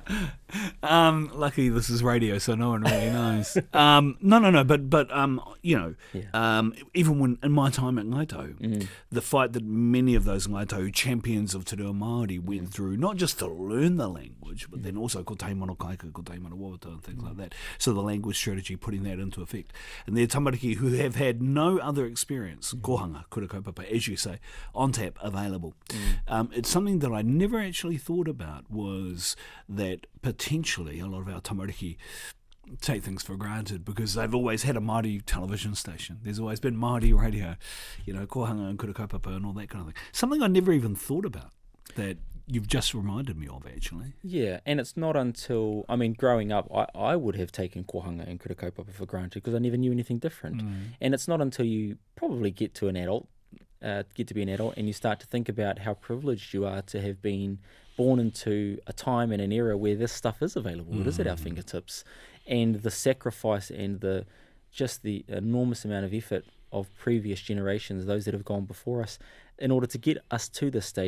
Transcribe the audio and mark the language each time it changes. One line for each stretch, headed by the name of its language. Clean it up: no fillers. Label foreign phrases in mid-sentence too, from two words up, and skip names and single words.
English: Luckily, this is radio, so no one really knows. No. But even when in my time at Ngaito, the fight that many of those Ngaito champions of
Māori: Te Reo Maori
English: went through, not just to learn the language, but then also
Māori: ko te mano kaika, ko te mano wawata,
English: and things like that. So the language strategy, putting that into effect. And they're tamariki who have had no other experience,
Māori: kohanga, kura kaupapa,
English: as you say, on tap, available. It's something that I never actually thought about, was that potentially a lot of our tamariki take things for granted because they've always had a Māori television station. There's always been Māori radio, kohanga and
Māori: kura kaupapa
English: and all that kind of thing. Something I never even thought about that you've just reminded me of, actually. Yeah, and it's not until, growing up, I would have taken kohanga and
Māori: kura kaupapa
English: for granted because I never knew anything different. And it's not until you probably get to be an adult and you start to think about how privileged you are to have been born into a time and an era where this stuff is available. It is at our fingertips. And the sacrifice and the enormous amount of effort of previous generations, those that have gone before us, in order to get us to this stage.